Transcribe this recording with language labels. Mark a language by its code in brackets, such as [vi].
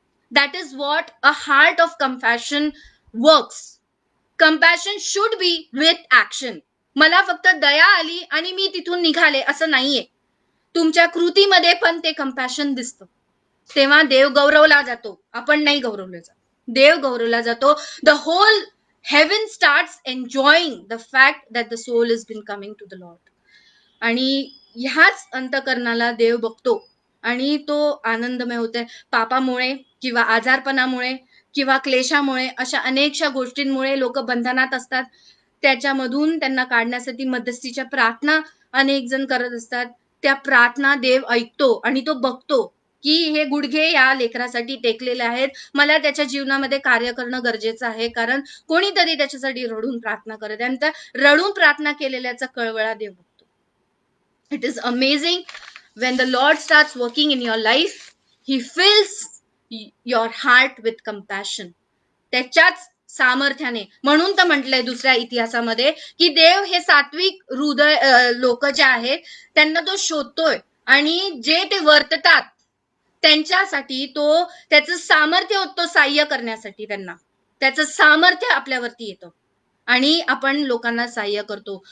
[en] That is what a heart of compassion works. Compassion should be with action. [mr] मला फक्त दया आली आणि मी तिथून निघाले असं नाहीये. तुमच्या कृतीमध्ये पण ते कंपॅशन दिसतं. तेव्हा देव गौरवला जातो, आपण नाही गौरवलं जात. देव गौरवला जातो. [en] The whole heaven starts enjoying the fact that the soul has been coming to the Lord. [mr] आणि ह्याच अंतकरणाला देव बघतो आणि तो आनंदमय होतोय. पापामुळे किंवा आजारपणामुळे किंवा क्लेशामुळे अशा अनेकशा गोष्टींमुळे लोक बंधनात असतात. त्याच्यामधून त्यांना काढण्यासाठी मध्यस्थीच्या प्रार्थना अनेक जण करत असतात. त्या प्रार्थना देव ऐकतो आणि तो बघतो की हे गुडघे या लेकरासाठी टेकलेले आहेत, मला त्याच्या जीवनामध्ये कार्य करणं गरजेचं आहे, कारण कोणीतरी त्याच्यासाठी रडून प्रार्थना करत आहे आणि त्या रडून प्रार्थना केलेल्याचा कळवळा देव बघतो. [en] It is amazing when the Lord starts working in your life, he fills your heart with compassion. [mr] त्याच्याच सामर्थ्याने. म्हणून तर म्हटलंय दुसऱ्या इतिहासामध्ये की देव हे सात्विक हृदय लोक जे आहेत त्यांना तो शोधतोय आणि जे ते वर्ततात त्यांच्यासाठी त्याचं सामर्थ्य होतं सहाय्य करण्यासाठी. त्यांना त्याचं सामर्थ्य आपल्यावरती येतं आणि आपण लोकांना सहाय्य करतो.